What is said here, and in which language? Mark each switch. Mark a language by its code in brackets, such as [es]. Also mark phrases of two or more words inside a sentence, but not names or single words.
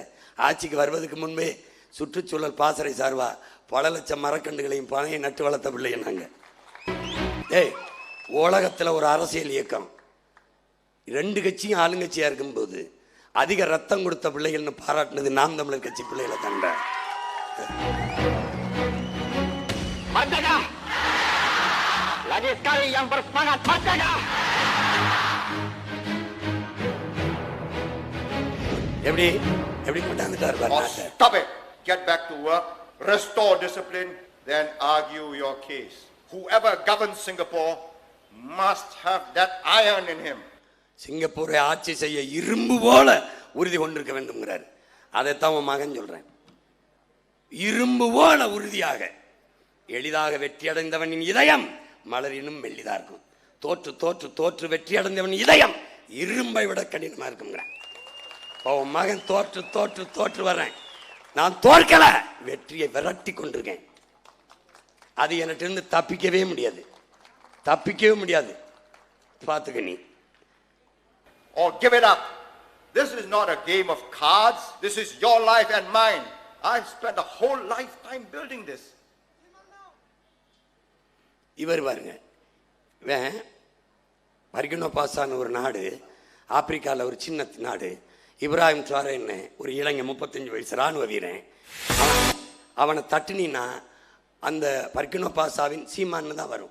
[ta] ஆட்சிக்கு வருவதற்கு முன்பே சுற்றுச்சூழல் பாசறை சார்பா பல லட்சம் மரக்கண்டுகளையும் பனையை நட்டு வளர்த்த பிள்ளை நாங்க. உலகத்தில் ஒரு அரசியல் இயக்கம் 2 கட்சியும் ஆளுங்கட்சியா இருக்கும்போது அதிக ரத்தம் கொடுத்த பிள்ளைகள்னு பாராட்டினது நாம் தமிழர் கட்சி பிள்ளைகளை கண்ட. [ms] Lagi sekali yang bersemangat, merdeka! [ta] எப்படி கொண்டாந்துட்டாரு? [en] Stop it. Get back to work. Restore discipline. Then argue your case. Whoever governs Singapore must have that iron in him. [ta] சிங்கப்பூரை ஆட்சி செய்ய இரும்பு போல உறுதி கொண்டிருக்க வேண்டும்ங்கிறார். அதைத்தான் உன் மகன் சொல்றேன். இரும்பு போல உறுதியாக. எளிதாக வெற்றி அடைந்தவனின் இதயம் மலரினும் மெல்லிதா இருக்கும். தோற்று தோற்று தோற்று வெற்றி அடைந்தவன் இதயம் இரும்பை விட கடினமா இருக்குங்கிறான். உன் மகன் தோற்று தோற்று தோற்று வர்றேன். நான் தோற்கல, வெற்றியை விரட்டி கொண்டிருக்கேன். அது என்கிட்ட தப்பிக்கவே முடியாது, பார்த்துக்க நீ. [en] Or give it up. This is not a game of cards. This is your life and mine. I've spent a whole lifetime building this. [ta] இவர் பாருங்க, பர்கினோ பாசான்னு ஒரு நாடு, ஆப்பிரிக்காவில் ஒரு சின்ன நாடு. இப்ராஹிம் ட்ராரேன்னு ஒரு இளைஞன் 35 வயசு இராணுவ வீரன். அவனை தட்டினா அந்த பர்கினோ பாசாவின் சீமான்னு தான் வரும்.